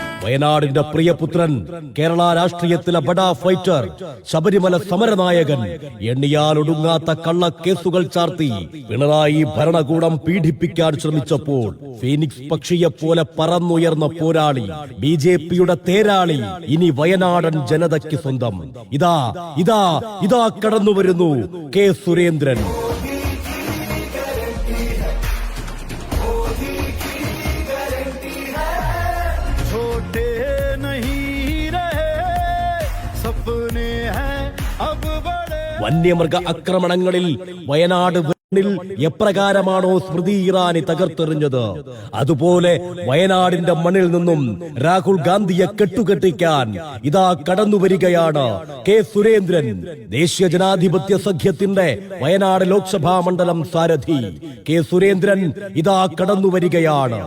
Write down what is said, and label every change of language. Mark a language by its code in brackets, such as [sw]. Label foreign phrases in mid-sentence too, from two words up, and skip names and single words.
[ml] വയനാടിന്റെ പ്രിയപുത്രൻ, കേരള രാഷ്ട്രീയത്തിലെ ബഡാ ഫൈറ്റർ, ശബരിമല സമരനായകൻ, എണ്ണിയാലൊടുങ്ങാത്ത കള്ളക്കേസുകൾ ചാർത്തി പിണറായി ഭരണകൂടം പീഡിപ്പിക്കാൻ ശ്രമിച്ചപ്പോൾ ഫീനിക്സ് പക്ഷിയെപ്പോലെ പറന്നുയർന്ന പോരാളി, ബിജെപിയുടെ തേരാളി, ഇനി വയനാടൻ ജനതയ്ക്ക് സ്വന്തം. ഇതാ ഇതാ ഇതാ കടന്നു വരുന്നു കെ സുരേന്ദ്രൻ. [hi] छोटे नहीं रहे सपने हैं अब बड़े. [ml] വന്യമൃഗ ആക്രമണങ്ങളിൽ വയനാട് എപ്രകാരമാണോ സ്മൃതി ഇറാനി തകർത്തെറിഞ്ഞത്, അതുപോലെ വയനാടിന്റെ മണ്ണിൽ നിന്നും രാഹുൽ ഗാന്ധിയെ കെട്ടുകെട്ടിക്കാൻ ഇതാ കടന്നുവരികയാണ് കെ സുരേന്ദ്രൻ. ദേശീയ ജനാധിപത്യ സഖ്യത്തിന്റെ വയനാട് ലോക്സഭാ മണ്ഡലം സാരഥി കെ സുരേന്ദ്രൻ ഇതാ കടന്നുവരികയാണ്.